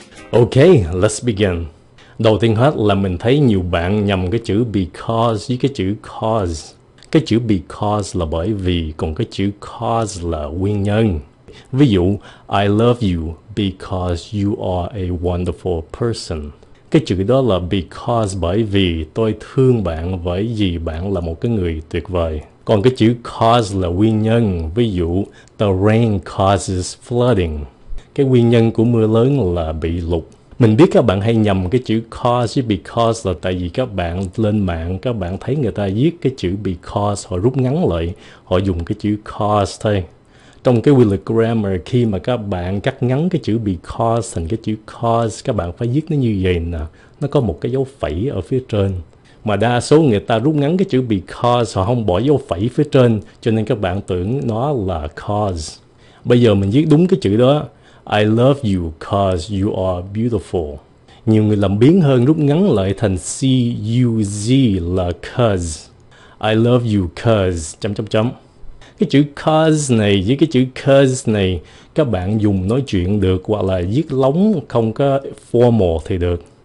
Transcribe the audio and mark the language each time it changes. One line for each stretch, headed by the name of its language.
English: Okay, let's begin.
Vietnamese: Đầu tiên hết là mình thấy nhiều bạn nhầm cái chữ because với cái chữ cause. Cái chữ because là bởi vì, còn cái chữ cause là nguyên nhân. Ví dụ,
English: I love you because you are a wonderful person.
Vietnamese: Cái chữ đó là because bởi vì tôi thương bạn bởi vì bạn là một cái người tuyệt vời. Còn cái chữ cause là nguyên nhân. Ví dụ,
English: the rain causes flooding.
Vietnamese: Cái nguyên nhân của mưa lớn là bị lụt. Mình biết các bạn hay nhầm cái chữ cause với because là tại vì các bạn lên mạng, các bạn thấy người ta viết cái chữ because, họ rút ngắn lại, họ dùng cái chữ cause thôi. Trong cái quy luật grammar, khi mà các bạn cắt ngắn cái chữ because thành cái chữ cause, các bạn phải viết nó như vậy nè. Nó có một cái dấu phẩy ở phía trên. Mà đa số người ta rút ngắn cái chữ because, họ không bỏ dấu phẩy phía trên, cho nên các bạn tưởng nó là cause. Bây giờ mình viết đúng cái chữ đó.
English: I love you cause you are beautiful.
Vietnamese: Nhiều người làm biến hơn, rút ngắn lại thành C-U-Z là cause.
English: I love you cause...
Vietnamese: Cái chữ cause này với cái chữ cause này các bạn dùng nói chuyện được, hoặc là viết lóng không có formal thì được.